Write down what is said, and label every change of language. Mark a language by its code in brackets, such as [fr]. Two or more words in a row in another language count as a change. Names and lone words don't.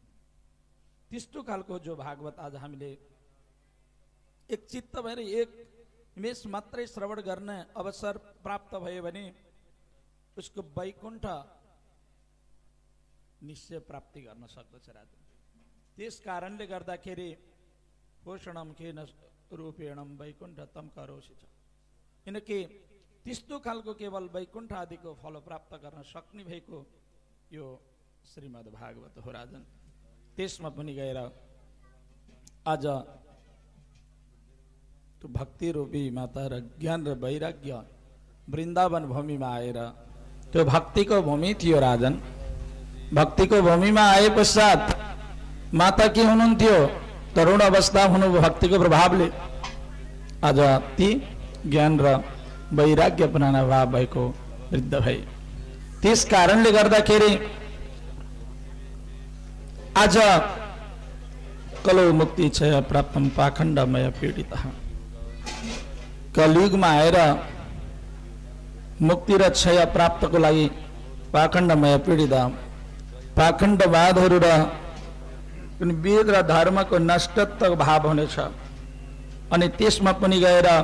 [ne] त्यस्तो खालको जो भागवत आज हामीले एक चित्त भएर एक निमेष मात्रै श्रवण गर्ने अवसर प्राप्त भयो भने उसको वैकुण्ठ निश्चय प्राप्ति गर्न सक्दछ राजन। त्यस कारणले गर्दाखेरि [sa] पोषणम केन रूपेणम वैकुण्ठ तम करोसि [ne] छ, किनकि त्यस्तो खालको केवल वैकुण्ठ आदिको फल प्राप्त गर्न सक्ने भएको यो श्रीमद् भागवत हो राजन। त्यसमा पनि गएर आज त्यो भक्ति रूपी माता र ज्ञान र वैराग्य वृन्दावन भूमिमा आएर, त्यो भक्तिको भूमि थियो राजन। भक्तिको भूमिमा आए पश्चात माता के हुनुहुन्थ्यो? तरुण अवस्था हुनुभयो भक्तिको प्रभावले। आज ती ज्ञान र वैराग्य अपनाना भाव भएको वृद्ध भए। त्यस कारणले गर्दाखेरि [sa] आज कलौ मुक्ति क्षय प्राप्तम पाखण्डमय पीडितः, [ne] कलियुगमा आएर मुक्ति र क्षय प्राप्तको लागि पाखण्डमय पीडित, पाखण्डवादहरू र वेद र धर्मको नष्टत्व भाव हुनेछ अनि त्यसमा पनि गएर